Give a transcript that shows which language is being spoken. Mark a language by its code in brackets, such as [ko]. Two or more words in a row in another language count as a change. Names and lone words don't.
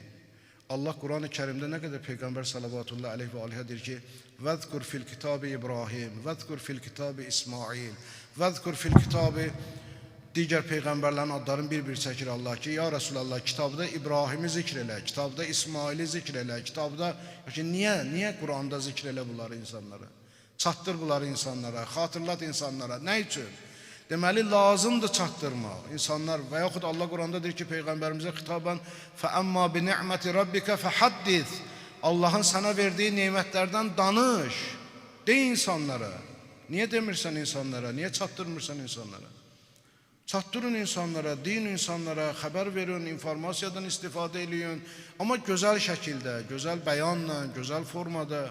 [az] Allah Quran-ı Kərimdə nə qədər Peyğəmbər [ar] صلى الله عليه [az] və aleyhə deyir ki, [ar] واذكر في الكتاب إبراهيم, واذكر في الكتاب إسماعيل, واذكر في الكتاب [az] digər Peyğəmbərlərin adlarını bir-bir çəkir Allah ki, [ar] يا رسول الله, [az] kitabda İbrahimi zikr elə, kitabda İsmaili zikr elə, kitabda, niyə Quranda zikr elə bunları insanlara? Çatdır bunları insanlara, xatırlat insanlara. Nə üçün? Deməli, lazımdır çatdırmaq. İnsanlar və yaxud Allah Quranda deyir ki, Peyğəmbərimizə xitabən [ar] فَأَمَّا بِنِعْمَةِ رَبِّكَ فَحَدِّث [az] Allahın sənə verdiyi nemətlərdən danış. Dey insanlara. Niyə demirsən insanlara? Niyə çatdırmırsan insanlara? Çatdırın insanlara, deyin insanlara, xəbər verin, informasiyadan istifadə edin. Amma gözəl şəkildə, gözəl bəyanla, gözəl formada.